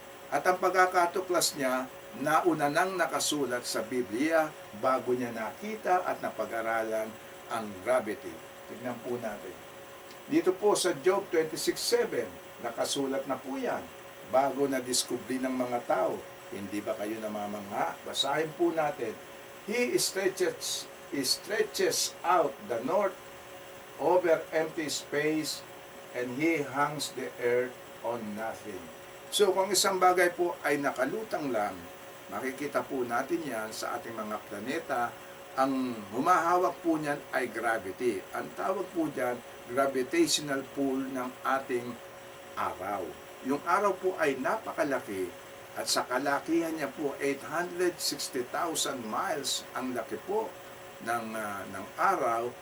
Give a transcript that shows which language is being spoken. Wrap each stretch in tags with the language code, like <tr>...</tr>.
<tl>At ang pagkakatuklas niya, nauna nang nakasulat sa Biblia bago niya nakita at napag-aralan ang gravity. Tignan po natin. Dito po sa Job 26:7, nakasulat na po yan. Bago na-discovery ng mga tao. Hindi ba kayo namamangha? Basahin po natin.</tl> <en>He stretches out the north over empty space and he hangs the earth on nothing.</en> <tl>So kung isang bagay po ay nakalutang lang, makikita po natin yan sa ating mga planeta. Ang humahawak po niyan ay gravity. Ang tawag po diyan, gravitational pull ng ating araw. Yung araw po ay napakalaki at sa kalakihan niya po 860,000 miles ang laki po ng araw.</tl>